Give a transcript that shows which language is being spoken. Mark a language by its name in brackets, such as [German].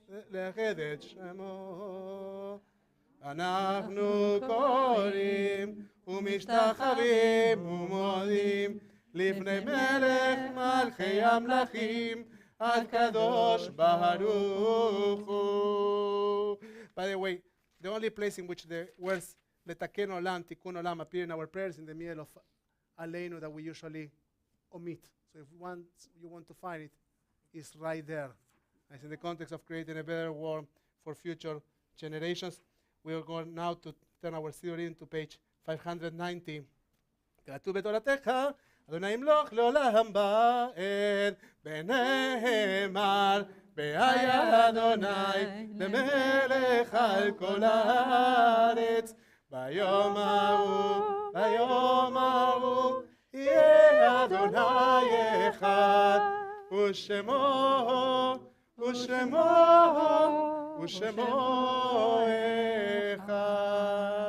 [Hebrew] לאחד את שמו, אנחנו קוראים ומשתחווים ומודים לפני מלך מלכי המלכים, הקדוש ברוך הוא. [English] By the way, the only place in which the words [Hebrew] לתקן עולם, תיקון עולם [English] appear in our prayers in the middle of עלינו that we usually omit. So if you want to find it, it's right there. It's in the context of creating a better world for future generations. We are going now to turn our study into page 590. [Hebrew] כתוב בתורתך, אדוני ימלוך לעולם באר, ונאמר, והיה אדוני למלך על כל הארץ. ביום ההוא יהיה אדוני אחד, ושמו אחד.